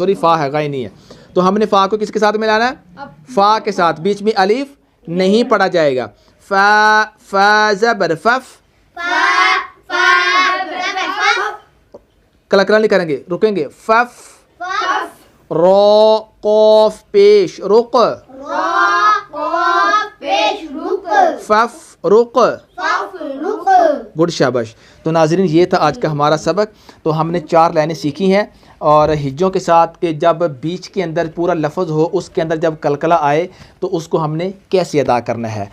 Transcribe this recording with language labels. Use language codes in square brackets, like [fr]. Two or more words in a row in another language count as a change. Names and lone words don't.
[ur] سوری فا ہے غین نہیں ہے. تو ہم نے فا کو کس کے ساتھ ملانا ہے؟ فا کے ساتھ. بیچ میں الف نہیں پڑھا جائے گا. فا فا زبر فف, فا فا زبر فف, قلقلہ نہیں کریں گے, رکیں گے. فف فف, رو قوف پیش رق, را قاف پیش رک, فف رق. فف رک. گڈ شاباش. تو ناظرین یہ تھا آج کا ہمارا سبق. تو ہم نے 4 لائنیں سیکھی ہیں اور ہجوں کے ساتھ کہ جب بیچ کے اندر پورا لفظ ہو اس کے اندر جب قلقلہ آئے تو اس کو ہم نے کیسے ادا کرنا ہے.